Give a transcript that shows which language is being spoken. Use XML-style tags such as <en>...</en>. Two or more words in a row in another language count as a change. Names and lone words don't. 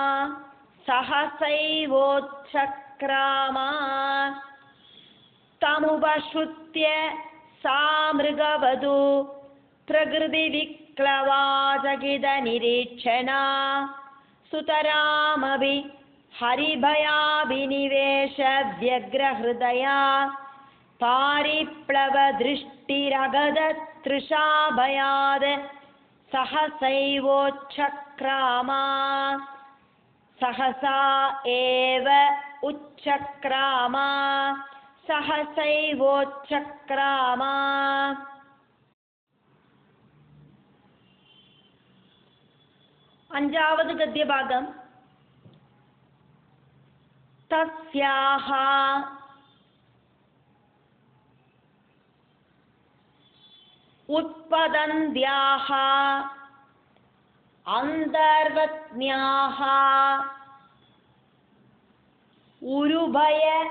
<sa>സഹസൈവോച്ഛക്രാമ. തമുപശ്രുത്യ സാ മൃഗവധൂ പ്രകൃതിവിക്ലവാചകിത നിരീക്ഷണ സുതരാമഭി हरिभयाभिनिवेश व्यग्रहृदया पारिप्लवदृष्टिरगदतृषाभयाद् सहसैवोच्छक्रामा सहसा एव उच्छक्रामा सहसैवोच्छक्रामा.</sa> <ml>അഞ്ചാമത് ഗദ്യഭാഗം.</ml> <sa>തസ്യാഹ ഉത്പതന്ത്യാഹ അന്തർവത്ന്യാഹ ഉരുഭയ</sa>